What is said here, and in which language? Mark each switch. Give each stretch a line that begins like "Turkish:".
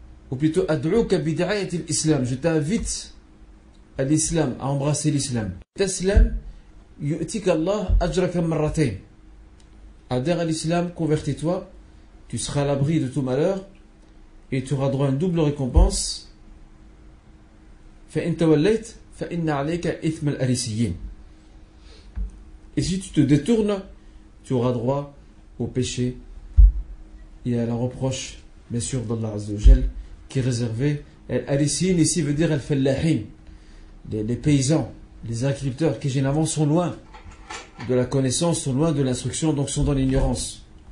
French: Ou plutôt,
Arabic: ad'uka bid'ayat al-Islam.
French: Je t'invite à l'islam, à embrasser l'islam.
Arabic: Taslam, yu'tika Allah ajraka marratayn.
French: Adhère à l'islam, convertis-toi, tu seras à l'abri de tout malheur et tu auras droit à une double récompense.
Arabic: فإن توليت فإن عليك إثم الأريسيين.
French: Et si tu te détournes, tu auras droit au péché et à la reproche, bien sûr, d'Allah Azza wa Jal, qui est réservé. Al-Arisiyin ici veut dire Al-Fallahin, les paysans, les agriculteurs qui généralement sont loin de la connaissance, sont loin de l'instruction, donc sont dans l'ignorance.